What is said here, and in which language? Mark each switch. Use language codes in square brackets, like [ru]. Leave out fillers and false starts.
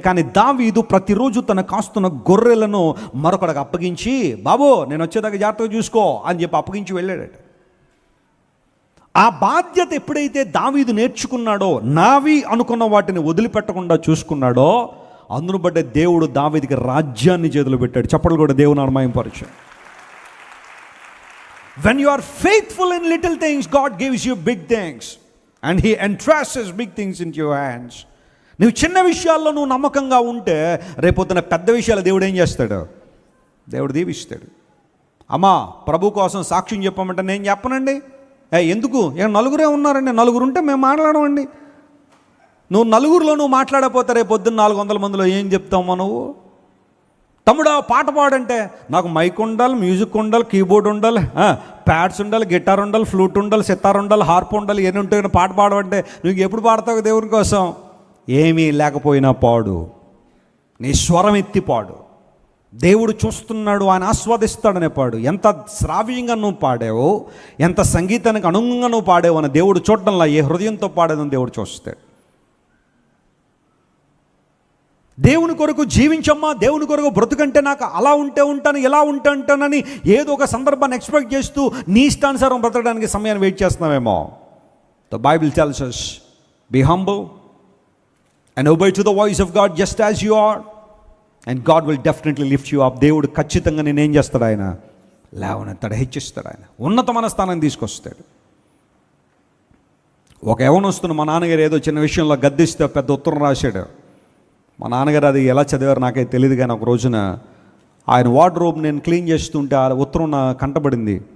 [te] కానీ దావీదు ప్రతిరోజు తన కాస్తున్న గొర్రెలను మరొకడికి అప్పగించి, బాబో నేను వచ్చేదాకా జాగ్రత్తగా చూసుకో అని చెప్పి అప్పగించి వెళ్ళాడట. ఆ బాధ్యత ఎప్పుడైతే దావీదు నేర్చుకున్నాడో, నావి అనుకున్న వాటిని వదిలిపెట్టకుండా చూసుకున్నాడో, అందును బట్టే దేవుడు దావీదుకి రాజ్యాన్ని చేతులు పెట్టాడు. చప్పట్లు కూడా దేవుని నామమహిమపరచు. [en] When you are faithful in little things, God gives you big things and He entrusts big things into your hands. [te] నువ్వు చిన్న విషయాల్లో నువ్వు నమ్మకంగా ఉంటే రేపొద్దున పెద్ద విషయాలు దేవుడు ఏం చేస్తాడు? దేవుడు దీవిస్తాడు. అమ్మా ప్రభు కోసం సాక్ష్యం చెప్పమంటే నేను చెప్పనండి. ఎందుకు? నలుగురే ఉన్నారండి, నలుగురు ఉంటే మేము మాట్లాడమండి. నువ్వు నలుగురిలో నువ్వు మాట్లాడకపోతే రేపొద్దున 400 మందిలో ఏం చెప్తావు నువ్వు? తమ్ముడా పాట పాడంటే నాకు మైక్ ఉండాలి, మ్యూజిక్ ఉండాలి, కీబోర్డ్ ఉండాలి, ప్యాడ్స్ ఉండాలి, గిటార్ ఉండాలి, ఫ్లూట్ ఉండాలి, సితార్ ఉండాలి, హార్ప్ ఉండాలి, ఎన్ని ఉంటాయి పాట పాడమంటే నువ్వు ఎప్పుడు పాడతావు దేవుని కోసం? ఏమీ లేకపోయినా పాడు, నీ స్వరం ఎత్తి పాడు. దేవుడు చూస్తున్నాడు, ఆయన ఆస్వాదిస్తాడనే పాడు. ఎంత శ్రావ్యంగా నువ్వు పాడావో, ఎంత సంగీతానికి అనుగుణంగా నువ్వు పాడావో అని దేవుడు చూడడంలా, ఏ హృదయంతో పాడేదని దేవుడు చూస్తాడు. దేవుని కొరకు జీవించమ్మా, దేవుని కొరకు బ్రతుకంటే నాకు అలా ఉంటే ఉంటాను, ఇలా ఉంటే ఉంటానని ఏదో ఒక సందర్భాన్ని ఎక్స్పెక్ట్ చేస్తూ నీ ఇష్టానుసారం బ్రతకడానికి సమయాన్ని wait చేస్తున్నామేమో. [en] The Bible tells us, be humble and obey to the voice of God just as you are and God will definitely lift you up. [te] దేవుడు ఖచ్చితంగా నేనేం చేస్తాడు? ఆయన లేవనెత్తాడు, హెచ్చిస్తాడు, ఆయన ఉన్నతమైన స్థానాన్ని తీసుకొస్తాడు. ఒక యవనస్తును మా నాన్నగారు ఏదో చిన్న విషయంలో గద్దిస్తే పెద్ద ఉత్తరం రాశాడు. మా నాన్నగారు అది ఎలా చదివారు నాకైతే తెలియదు, కానీ ఒక రోజున ఆయన వార్డ్రోబ్ నేను క్లీన్ చేస్తుంటే ఆ ఉత్తరం నా కంటపడింది.